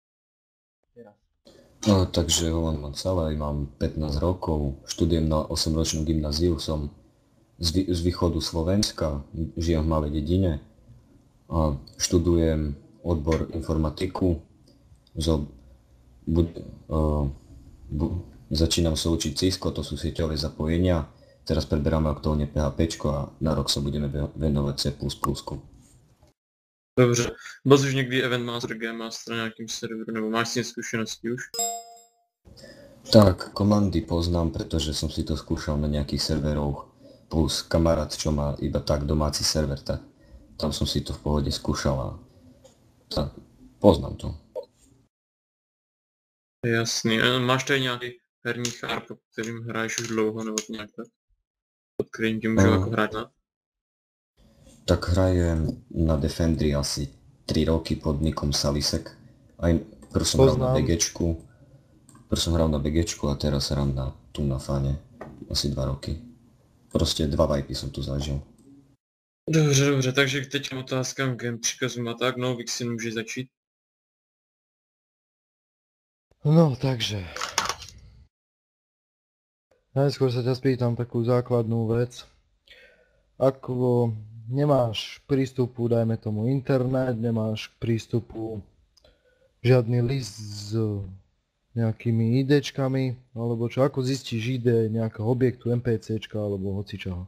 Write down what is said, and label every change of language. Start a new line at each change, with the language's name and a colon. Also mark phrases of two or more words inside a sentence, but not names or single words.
Slovak: No, takže volám ma celé, mám 15 rokov, študujem na 8-ročnú gymnáziu, som z východu Slovenska, žijem v malej dedine a študujem odbor informatiku. Začínam sa učiť Cisco, to sú sieťové zapojenia, teraz preberáme aktuálne PHP a na rok sa budeme venovať C++.
Czech: Dobře. Byl jsi už někdy
English: Event Master, Game Master
Czech: na nějakým serveru, nebo máš s tím zkušenosti už?
Slovak: Tak, komandy poznám, pretože som si to skúšal na nejakých serveroch, plus kamarát, čo má iba tak domáci server, tak tam som si to v pohode skúšal a tak, poznám to.
Czech: Jasný. A máš tady nějaký herní chár, po kterým hraješ už dlouho, nebo nějak tak? Pod kterým tě můžu jako hrát na?
Slovak: Tak hrajem na Defendri asi 3 roky pod nikom Salisek. Aj prv som hral na BGčku a teraz hram na Fane asi 2 roky. Proste 2 vajpy som tu zažil.
Czech: Dobře, takže teď k otázkám game příkazům a tak, no Vixen může začít.
Slovak: No, takže. Najskôr sa ťa spýtam takú základnú vec. Ako nemáš prístupu, dajme tomu internet, nemáš prístupu žiadny list s nejakými IDčkami, alebo čo, ako zistíš ID nejakého objektu, NPCčka alebo hocičoho?